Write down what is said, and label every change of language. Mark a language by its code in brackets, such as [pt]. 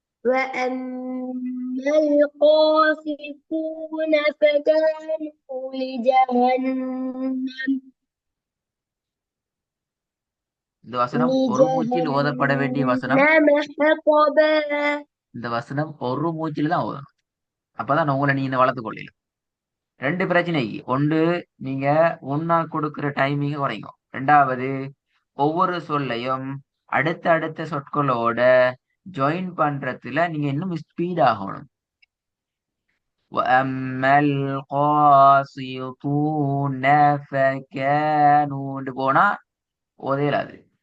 [ar] وأما القاسطون فكانوا لجهنم [ta] இந்த வசனம் ஒரு மூச்சில் ஓதப்பட வேண்டிய வசனம். [ar] حطبا [ta] இந்த வசனம் ஒரு மூச்சில் தான் ஓதணும். அப்பதான் உங்களை நீங்க வளர்த்து கொள்ளலாம். 2 பிரச்சனைக்கு ஒன்று, நீங்க ஒன்னா கொடுக்கிற டைமிங்க குறைங்க. 2வது, ஒவ்வொரு சொல்லையும் அடுத்த அடுத்த சொற்களோட ஜாயின் பண்றதுல நீங்க இன்னும் ஸ்பீட் ஆகணும். [ar] وَأَمَّا الْقَاسِطُونَ فَكَانُوا [ta] போனா ஓதேலாது.